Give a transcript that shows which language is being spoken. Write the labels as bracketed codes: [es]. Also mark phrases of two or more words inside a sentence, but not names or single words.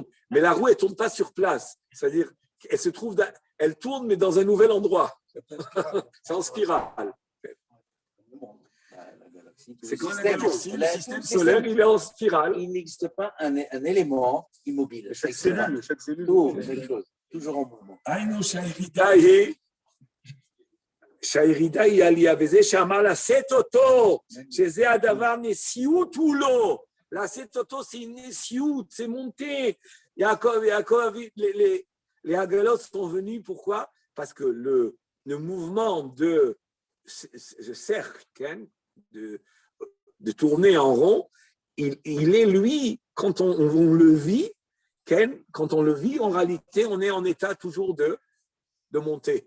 [fr] Mais la roue, elle ne tourne pas sur place. C'est-à-dire elle tourne, mais dans un nouvel endroit. C'est en spirale. C'est comme le système solaire, il est en spirale. Il n'existe pas un élément immobile. Chaque cellule. Toujours en mouvement. [he] שהירידה היא עלייה, וזה שאמר לשאת אותו, שזה הדבר נשיאות הוא לא. לשאת אותו, [fr] c'est une נשיאות, c'est monter. Yaakov, les Haggalot sont venus, pourquoi? Parce que le mouvement de cercle, de tourner en rond, il est, lui, quand on le vit, en réalité, on est en état toujours de monter.